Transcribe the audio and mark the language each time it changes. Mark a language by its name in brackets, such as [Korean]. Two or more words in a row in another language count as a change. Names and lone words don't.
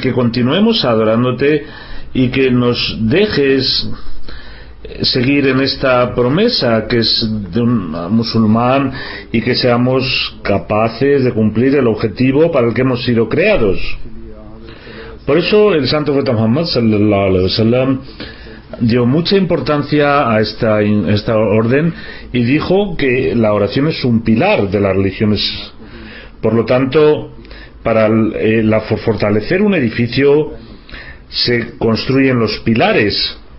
[Spanish] que continuemos adorándote y que nos dejes seguir en esta promesa que es de un musulmán y que seamos capaces de cumplir el objetivo para el que hemos sido creados. Por eso el santo profeta Muhammad [Arabic] صلى الله عليه وسلم [Spanish] dio mucha importancia a esta orden y dijo que la oración es un pilar de las religiones. Por lo tanto, para fortalecer un edificio se construyen los pilares.